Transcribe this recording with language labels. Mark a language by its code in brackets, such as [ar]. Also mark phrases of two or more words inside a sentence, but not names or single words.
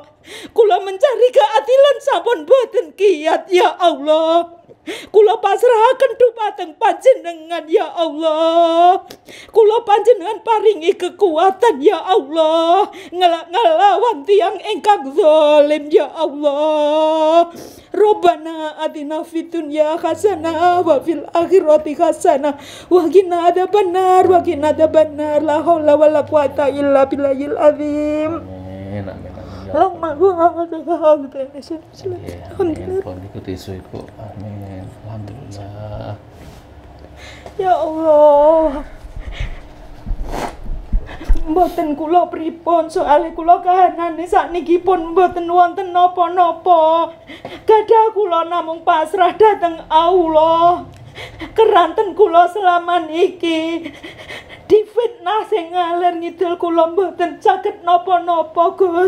[jv] Kula [id] mencari keadilan [jv] sampun boten kiat ya Allah. Kula pasrahaken dumateng panjenengan ya Allah. Kula panjenengan paringi kekuatan ya Allah, ngelawan tiang ingkang zalim ya Allah. [ar] ربنا آتنا في الدنيا حسنة وفي الآخرة حسنة وقنا عذاب النار وقنا عذاب النار. لا حول ولا قوة إلا بالله العظيم. آمين، آمين، آمين. Allahumma ikuti isu ibu. Amin. Alhamdulillah. يا الله. [jv] Mboten kula pripun, soalé kula kahanane sakniki pun mboten wonten napa-napa. Gadah kula namung pasrah dhateng Allah. Keranten kula selama niki difitnah sing ngalir ngidul, kula mboten saged napa-napa Gus.